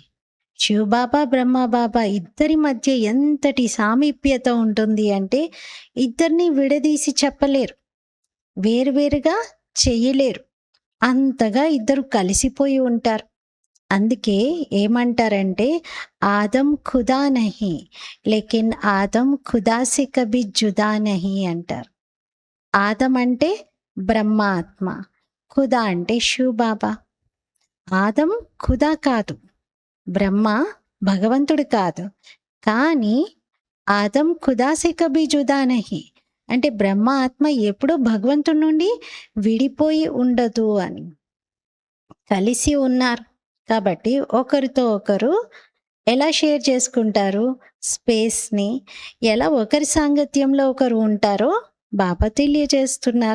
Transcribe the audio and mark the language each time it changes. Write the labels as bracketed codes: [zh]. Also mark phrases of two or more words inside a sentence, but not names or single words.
[te] శివబాబా, బ్రహ్మబాబా ఇద్దరి మధ్య ఎంతటి సామీప్యత ఉంటుంది అంటే ఇద్దరిని విడదీసి చెప్పలేరు. వేరువేరుగా చెయ్యలేరు. అంతగా ఇద్దరు కలిసిపోయి ఉంటారు. అందుకే ఏమంటారంటే [hi] आदम खुदा नहीं लेकिन आदम खुदा से कभी जुदा नहीं [te] అంటారు. ఆదం అంటే బ్రహ్మ ఆత్మ, ఖుదా అంటే శివబాబా. ఆదం ఖుదా కాదు, బ్రహ్మ భగవంతుడు కాదు. కానీ [hi] आदम खुदा से कभी जुदा नहीं [te] అంటే బ్రహ్మ ఆత్మ ఎప్పుడూ భగవంతుడి నుండి విడిపోయి ఉండదు అని. కలిసి ఉన్నారు. కాబట్టి ఒకరితో ఒకరు ఎలా షేర్ చేసుకుంటారు స్పేస్‌ని, ఎలా ఒకరి సాంగత్యంలో ఒకరు ఉంటారో బాబా తెలియజేస్తున్నారు.